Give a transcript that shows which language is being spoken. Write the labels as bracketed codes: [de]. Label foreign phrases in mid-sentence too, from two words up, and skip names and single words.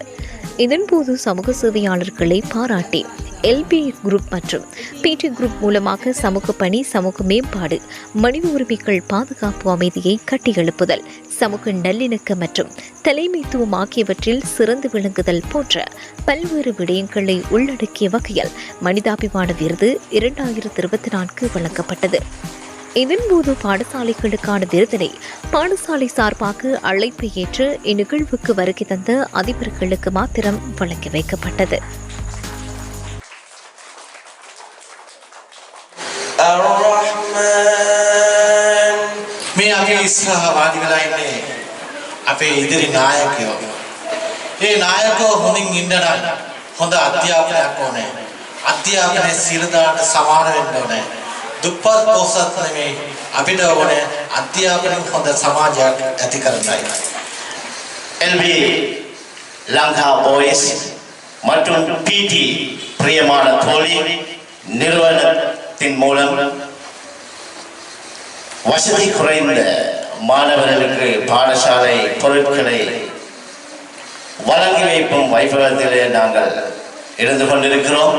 [ta] இதன்போது சமூக சேவையாளர்களை பாராட்டி எல்பி குரூப் மற்றும் பிடி குரூப் மூலமாக சமூக பணி, சமூக மேம்பாடு, மனித உரிமைகள் பாதுகாப்பு, அமைதியை கட்டியெழுப்புதல், சமூக நல்லிணக்கம் மற்றும் தலைமைத்துவம் ஆகியவற்றில் சிறந்து விளங்குதல் போன்ற பல்வேறு விடயங்களை உள்ளடக்கிய வகையில் மனிதாபிமான விருது 2024 வழங்கப்பட்டது. இதன்போது பாடசாலைகளுக்கான விருதினை பாடசாலை சார்பாக அழைப்பு ஏற்று இந்நிகழ்வுக்கு வருகை தந்த அதிபர்களுக்கு மாத்திரம் வழங்கி வைக்கப்பட்டது. [si] මේ අපි ඉස්සරහ වාඩි වෙලා ඉන්නේ අපේ ඉදිරි නායකයෝ. ඒ නායකයෝ හොඳින් ඉන්න නම් හොඳ අධ්‍යාපනයක් ඕනේ. අධ්‍යාපනයේ සිරදාට සමාන වෙන්න ඕනේ. දුප්පත් පොසත් නෙමෙයි අපිට ඕනේ අධ්‍යාපනයෙන් හොඳ සමාජයක් ඇති කරන්නයි. [ta] LB லங்கா பாய்ஸ் மற்றும் PT பிரியமான தோழி நிறுவனத்தின் மூலம் வசதி குறைந்த மாணவர்களுக்கு பாடசாலை பொருட்களை வழங்கி வைக்கும் வைபவத்திலே நாங்கள் இருந்து கொண்டிருக்கிறோம்.